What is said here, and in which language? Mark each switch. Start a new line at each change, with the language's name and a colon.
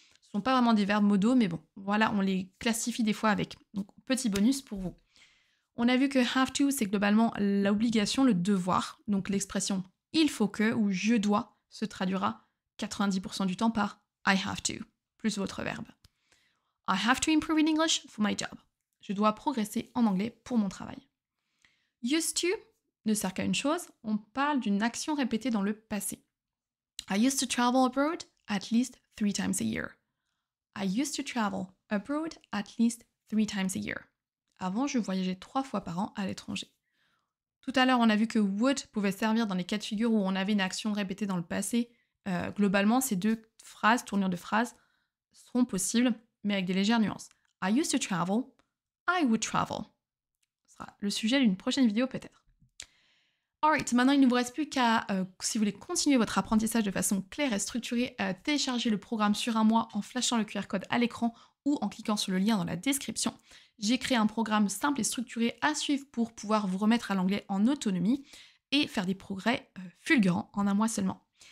French: Ce ne sont pas vraiment des verbes modaux, mais bon, voilà, on les classifie des fois avec. Donc, petit bonus pour vous. On a vu que have to, c'est globalement l'obligation, le devoir. Donc, l'expression il faut que ou je dois se traduira 90% du temps par I have to, plus votre verbe.
English: I have to improve in English for my job.
French: Je dois progresser en anglais pour mon travail. Used to ne sert qu'à une chose, on parle d'une action répétée dans le passé.
English: I used to travel abroad at least 3 times a year. I used to travel abroad at least 3 times a year.
French: Avant, je voyageais 3 fois par an à l'étranger. Tout à l'heure, on a vu que would pouvait servir dans les cas de figure où on avait une action répétée dans le passé. Globalement, ces deux phrases, tournures de phrases, seront possibles, mais avec des légères nuances.
English: I used to travel, I would travel.
French: Ce sera le sujet d'une prochaine vidéo peut-être. Alright, maintenant il ne vous reste plus qu'à, si vous voulez continuer votre apprentissage de façon claire et structurée, télécharger le programme sur un mois en flashant le QR code à l'écran ou en cliquant sur le lien dans la description. J'ai créé un programme simple et structuré à suivre pour pouvoir vous remettre à l'anglais en autonomie et faire des progrès fulgurants en un mois seulement.